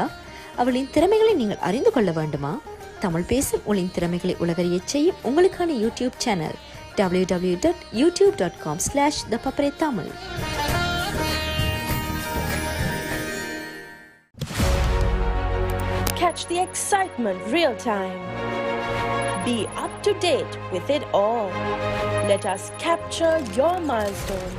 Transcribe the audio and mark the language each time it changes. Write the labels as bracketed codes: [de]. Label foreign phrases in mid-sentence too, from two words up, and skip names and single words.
[ta] அவளின் திறமைகளை நீங்கள் அறிந்து கொள்ள வேண்டுமா? தமிழ் பேசும் உங்களின் திறமைகளை உலகறியச் செய்யும் உங்களுக்கான யூடியூப் சேனல் www.youtube.com/thepaparetamil. [en] Catch the excitement real time. Be up to date with it all. Let us capture your milestones.